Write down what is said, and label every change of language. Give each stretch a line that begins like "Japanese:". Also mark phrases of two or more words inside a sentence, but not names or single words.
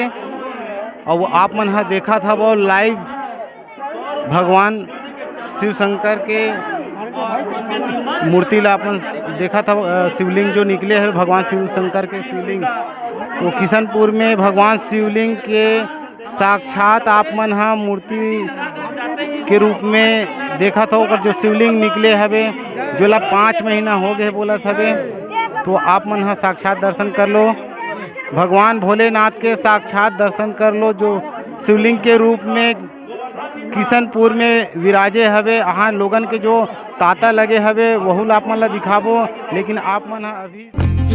Chhattisgarhi: और आप मन हा देखा था वो लाइव भगवान शिव शंकर के मूर्ति ला अपन देखा था। शिवलिंग जो निकले हैं भगवान शिव शंकर के शिवलिंग, तो किशनपुर में भगवान शिवलिंग के साक्षात आप मन हा मूर्ति के रूप में देखा था। और जो शिवलिंग निकले हवे जो ला 5 महीना हो गए बोलत हवे, तो आप मन हा साक्षात दर्शन कर लो भगवान भोलेनाथ के, साक्षात दर्शन कर लो जो शिवलिंग के रूप में किशनपुर में विराजे हवे। हाँ लोगन के जो तांता लगे हवे वहू आप मन ला दिखाबो, लेकिन आप मन अभी